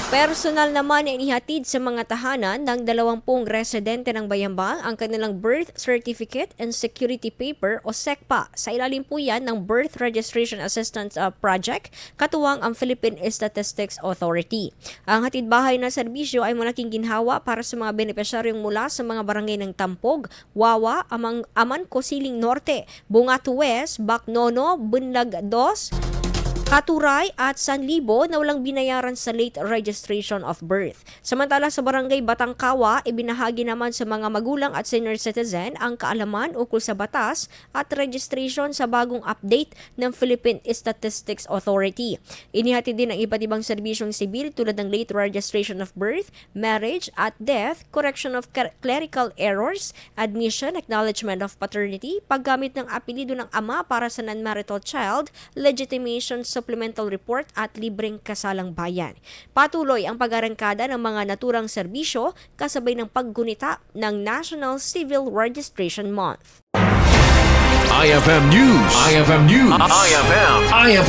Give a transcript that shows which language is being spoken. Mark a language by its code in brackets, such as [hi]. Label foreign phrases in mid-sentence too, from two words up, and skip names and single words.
[tl] Personal naman ay inihatid sa mga tahanan ng 20 residente ng Bayambang ang kanilang [en] birth certificate and security paper [tl] o SECPA. Sa ilalim po yan ng Birth Registration Assistance Project, katuwang ang Philippine Statistics Authority. Ang hatid-bahay na serbisyo ay malaking ginhawa para sa mga benepisyaryong mula sa mga barangay ng Tampog, Wawa, Amanco, Siling Norte, Bungato West, Bacnono, Bunlag 2, Katuray at San Libo na walang binayaran sa [en] late registration of birth. [tl] Samantala sa barangay Batangkawa, ibinahagi naman sa mga magulang at senior citizen ang kaalaman ukol sa batas at registration sa bagong update ng Philippine Statistics Authority. Inihatid din ang iba't ibang serbisyong sibil tulad ng [en] late registration of birth, marriage [tl] at [en] death, correction of clerical errors, admission, acknowledgement of paternity, [tl] paggamit ng apelido ng ama para sa [en] non-marital child, legitimation supplemental report [tl] at libreng kasalang bayan. Patuloy ang pag-arangkada ng mga naturang serbisyo kasabay ng paggunita ng National Civil Registration Month. IFM News. IFM News.